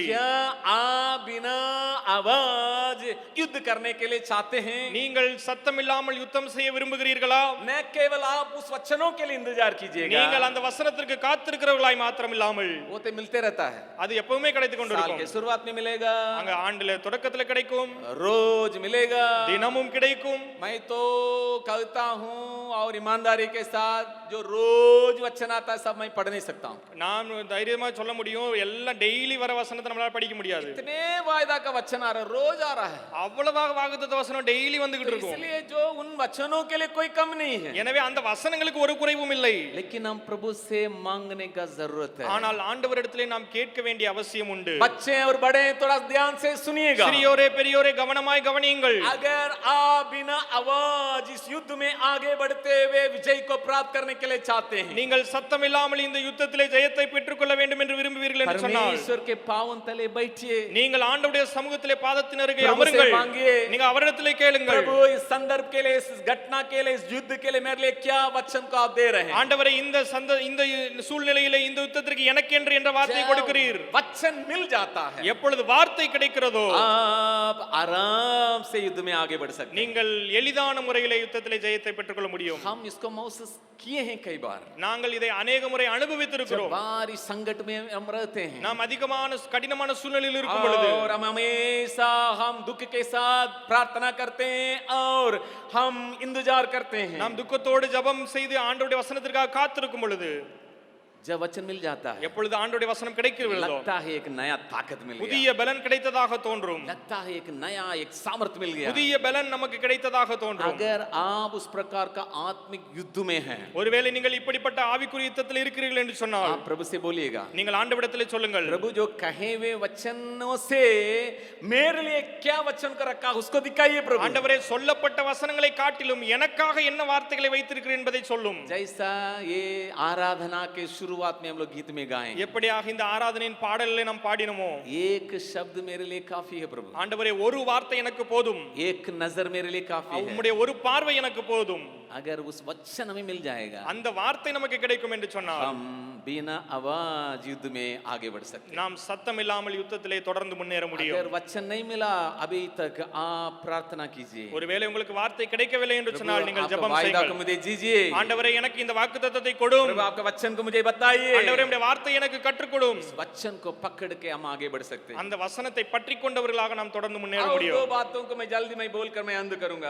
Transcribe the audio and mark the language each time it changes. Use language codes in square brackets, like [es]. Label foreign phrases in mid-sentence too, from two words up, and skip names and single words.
[hi] क्या आप बिना आवाज युद्ध करने के लिए चाहते हैं? [ta] நீங்கள் சத்தம் இல்லாமல் யுத்தம் செய்ய விரும்புகிறீர்களா? [hi] न केवल आप उस वचनों के लिए इंतजार कीजिएगा, [ta] நீங்கள் அந்த வசனத்திற்கு காத்திருக்கிறவர்களாய் மாத்திரம் இல்லாமல் [hi] वो तो मिलते रहता है. [ta] அது எப்பவுமே கிடைத்துக் [hi] साल के [ta] கொண்டிருக்கும். [hi] शुरुआत में मिलेगा, [ta] அங்க ஆண்டுல தொடக்கத்துல கிடைக்கும், [hi] रोज मिलेगा. [ta] தினமும் கிடைக்கும். [hi] मैं तो कहता हूँ और ईमानदारी के साथ जो रोज वचन आता है सब मैं पढ़ नहीं सकता हूँ. [ta] நான் தைரியமா சொல்ல முடியும், எல்லாம் டெய்லி வர வசனத்தை நம்மளால படிக்க முடியாது. [hi] इतने वायदा का वचन आ रहा है, रोज आ रहा है. [ta] அவ்வளவாக வாக்குத்தத்த வசனம் டெய்லி வந்துகிட்டு இருக்கும். [hi] इसलिए जो उन वचनों के लिए कोई कम नहीं है, [ta] எனவே அந்த வசனங்களுக்கு ஒரு குறைவும் இல்லை. [hi] लेकिन हम प्रभु से मांगने का जरूरत है. [ta] ஆனால் ஆண்டவரிடத்திலே நாம் கேட்க வேண்டிய அவசியம் உண்டு. [hi] बच्चे और बड़े थोड़ा ध्यान से सुनिएगा. [ta] சிறியோரே பெரியோரே கவனமாய் கவனியுங்கள். [hi] अगर आप बिना आवाज इस युद्ध में आगे बढ़ते हुए विजय को प्राप्त करने के लिए चाहते हैं, [ta] நீங்கள் சத்தம் இல்லாமல் இந்த யுத்தத்திலே ஜெயத்தை பெற்றுக்கொள்ள வேண்டும் என்று விரும்புவீர்கள் என்று சொன்னால் [hi] परमेश्वर के पावन तले बैठिए, [ta] நீங்கள் ஆண்டவருடைய சமூகத்திலே பாதத்தின் அருகே [hi] प्रभु से [ta] அமருங்கள். [hi] मांगिए. [ta] நீங்க அவரிடத்திலே கேளுங்கள். [hi] प्रभु इस संदर्भ के लिए, इस घटना के लिए, इस युद्ध के लिए मेरे लिए क्या वचन को आप दे रहे हैं? [ta] ஆண்டவரே இந்த சூழ்நிலையிலே இந்த யுத்தத்திற்கு எனக்கென்று என்ற வார்த்தை கொடுக்கிறீர். [hi] वचन मिल जाता है, [ta] எப்பொழுது வார்த்தை கிடைக்கிறதோ [hi] आप आराम से युद्ध में आगे बढ़ सकते हैं. [ta] நீங்கள் எளிதான முறையிலே யுத்தத்திலே ஜெயத்தை பெற்றுக்கொள்ள முடியும். [hi] हम इसको महसूस किए हैं कई बार, [ta] நாங்கள் இதை अनेक முறை அனுபவித்திருக்கிறோம். [hi] बारी संकट में हम रहते हैं [ta] நாம் அதிகமான கடினமான சூழ்நிலையில் இருக்கும் பொழுது [hi] और हम हमेशा हम दुख के साथ प्रार्थना करते हैं और हम इंतजार करते हैं. [ta] நாம் துக்கத்தோடு ஜெபம் செய்து ஆண்டவருடைய வசனத்திற்காக காத்திருக்கும் பொழுது [hi] जब वचन मिल जाता है, [ta] எப்பொழுது ஆண்டவருடைய வசனம் கிடைக்கிறதோ [hi] लगता है एक नया ताकत मिल गया, [ta] புதிய பலன் கிடைத்ததாக தோன்றும். [hi] लगता है एक नया एक सामर्थ्य मिल गया. [ta] புதிய பலன் நமக்கு கிடைத்ததாக தோன்றும். [hi] अगर आप उस प्रकार का आत्मिक युद्ध में हैं, [ta] ஒருவேளை நீங்கள் இப்படிப்பட்ட ஆவிக்குரிய யுத்தத்தில் இருக்கிறீர்கள் என்று சொன்னால் [hi] आप प्रभु से बोलिएगा, [ta] நீங்கள் ஆண்டவரிடத்திலே சொல்லுங்கள், [hi] प्रभु जो कहे हुए वचनों से मेरे लिए क्या वचन को रखा उसको दिखाइए प्रभु. [ta] ஆண்டவரே சொல்லப்பட்ட வசனங்களை காட்டிலும் எனக்காக என்ன வார்த்தைகளை வைத்திருக்கிறீர்கள் என்பதை சொல்லும். [hi] जैसा ये आराधना के शुरुआत में हम लोग गीत में गाएं, [ta] எப்படியாக இந்த ஆராதனையின் பாடல்களை நாம் பாடினோமோ, [hi] एक शब्द मेरे लिए काफी है प्रभु, [ta] ஆண்டவரே ஒரு வார்த்தை எனக்கு போதும், [hi] एक नजर मेरे लिए काफी है. [ta] உம்முடைய ஒரு பார்வை எனக்கு போதும். [hi] अगर उस वचन हमें मिल जाएगा, [ta] அந்த வார்த்தை நமக்கு கிடைக்கும் என்று சொன்னால் [hi] हम बिना आवाज युद्ध में आगे बढ़ सकते हैं. [ta] நாம் சத்தம் இல்லாமல் யுத்தத்திலே தொடர்ந்து முன்னேற முடியும். [hi] अगर वचन नहीं मिला अभी तक आप प्रार्थना कीजिए, [ta] ஒருவேளை உங்களுக்கு வார்த்தை கிடைக்கவில்லை என்று [hi] प्रभु [ta] சொன்னால் நீங்கள் [hi] आपका [ta] ஜெபம் [hi] वायदा को [ta] செய்யுங்கள். [hi] मुझे दीजिए, [ta] ஆண்டவரே எனக்கு இந்த வாக்குத்தத்தத்தை கொடும், [hi] प्रभु आपका वचन को मुझे बताइए. [ta] ஆண்டவரே உம்முடைய வார்த்தை எனக்கு கற்றுக் கொடும். [hi] इस वचन को पकड़ के हम आगे बढ़ सकते हैं. [ta] அந்த வசனத்தை பற்றி கொண்டவர்களாக நாம் தொடர்ந்து முன்னேற [hi] और दो [ta] முடியும். [hi] बातों को मैं जल्दी में बोलकर मैं अंत करूंगा.